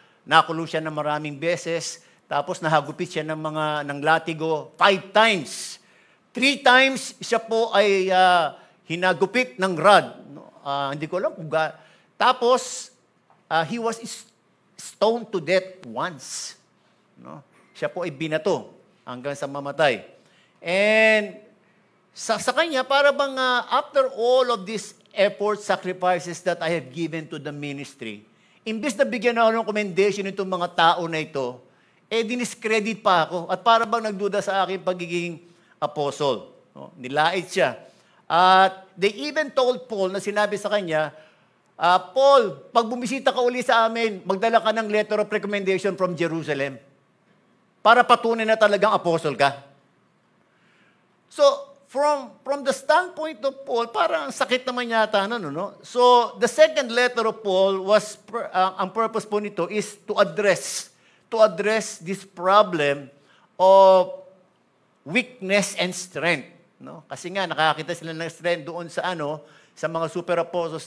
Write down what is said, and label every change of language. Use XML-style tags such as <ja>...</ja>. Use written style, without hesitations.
<tl>Nakulong siya ng maraming beses, tapos nahagupit siya ng latigo 5 times. 3 times siya po ay hinagupit ng rod. Hindi ko alam kung tapos,</tl> <en>he was stoned to death once. No?</en> <tl>Siya po ay binato hanggang sa mamatay. And sa kanya, para bang</tl> <en>after all of these effort, sacrifices that I have given to the ministry,</en> <tl>imbes na bigyan ako ng commendation itong mga tao na ito, diniscredit pa ako at para bang nagduda sa aking pagiging apostle. No? Nilait siya. At</tl> <en>they even told Paul</en> <tl>na sinabi sa kanya, Paul, pag bumisita ka uli sa amin, magdala ka ng</tl> <en>letter of recommendation from Jerusalem</en> <tl>para patunay na talagang apostle ka.</tl> <en>So, from the standpoint of Paul,</en> <tl>parang sakit naman yata, no?</tl> <en>So, the second letter of Paul was,</en> <tl>ang purpose po nito</tl> <en>is to address this problem of weakness and strength. No?</en> <tl>Kasi nga, nakakita sila ng strength doon sa sa mga super apostles.</tl>